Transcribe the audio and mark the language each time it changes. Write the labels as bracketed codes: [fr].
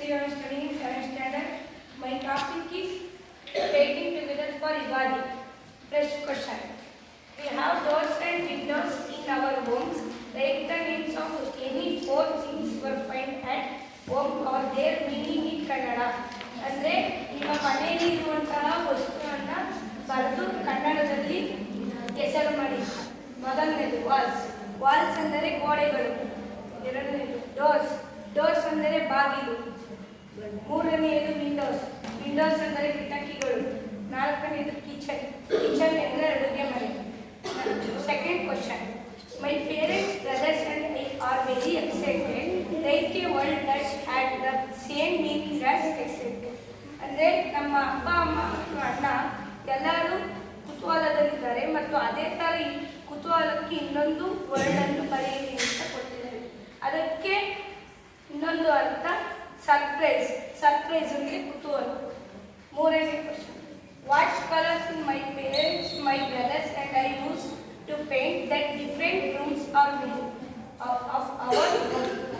[en] I am studying 7th standard. My topic is painting together for Ugadi. First question. We have doors and windows in our homes. Write the names of any four things were found at home or their meaning in Kannada. [kn] ಅಂದರೆ ನಿಮ್ಮ ಮನೆಯಲ್ಲಿ ಇರುವಂತಹ ವಸ್ತುವನ್ನು ಬರೆದು ಕನ್ನಡದಲ್ಲಿ ಹೆಸರು ಮಾಡಿ. ಮೊದಲನೇದು ವಾಲ್ಸ್. ವಾಲ್ಸ್ ಅಂದರೆ ಗೋಡೆಗಳು. ಎರಡನೇದು ಡೋರ್ಸ್. ಡೋರ್ಸ್ ಅಂದರೆ ಬಾಗಿಲು. ಮೂರನೆಯದು ವಿಂಡೋಸ್. ವಿಂಡೋಸ್ ಅಂದರೆ ಕಿಟಕಿಗಳು. ನಾಲ್ಕನೆಯದು ಕಿಚನ್. ಕಿಚನ್ ಅಂದರೆ ಅಡುಗೆ ಮನೆ. Second question. [en] My parents, brothers and I are very excited. Write a word that had the same meaning as excited. [kn] ಅಂದರೆ ನಮ್ಮ ಅಪ್ಪ ಅಮ್ಮ ಮತ್ತು ಅಣ್ಣ ಎಲ್ಲರೂ ಕುತೂಹಲದಲ್ಲಿದ್ದಾರೆ ಮತ್ತು ಅದೇ ಥರ ಈ ಕುತೂಹಲಕ್ಕೆ ಇನ್ನೊಂದು ವರ್ಡನ್ನು ಬರೆಯಿರಿ ಅಂತ ಕೊಟ್ಟಿದ್ದಾರೆ. ಅದಕ್ಕೆ ಇನ್ನೊಂದು ಅರ್ಥ ಸರ್ಪ್ರೈಸ್. ಸರ್ಪ್ರೈಸ್ ಅಂದರೆ ಕುತೂಹಲ. ಮೂರನೇ question. [en] What colours in my parents, my brothers and I use to paint that different rooms are of our home.